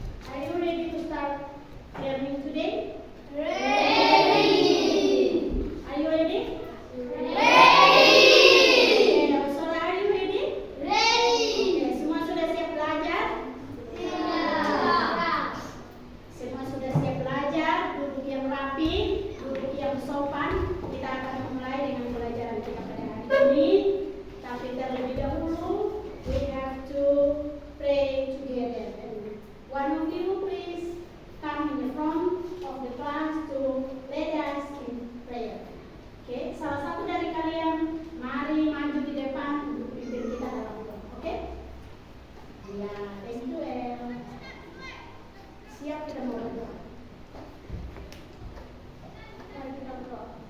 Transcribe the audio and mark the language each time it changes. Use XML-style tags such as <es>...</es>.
<en>Are you ready to start learning today? Ready. Are you ready? Ready. Okay, Saudara, are you ready? Ready.</en> <id>Okay, semua sudah siap belajar? Siap. Semua sudah siap belajar, duduk yang rapi, duduk yang sopan. Kita akan memulai dengan pelajaran kita pada hari ini. Tapi terlebih dahulu,</id> <en>we have to pray together. And one of you please come in the front of the class to lead us in prayer.</en> <id>Oke, salah satu dari kalian mari maju di depan untuk pimpin kita dalam doa. Oke? Ya,</id> <en>thank you,</en> <id>El. Siap, kita mau berdoa. Mari kita berdoa.</id>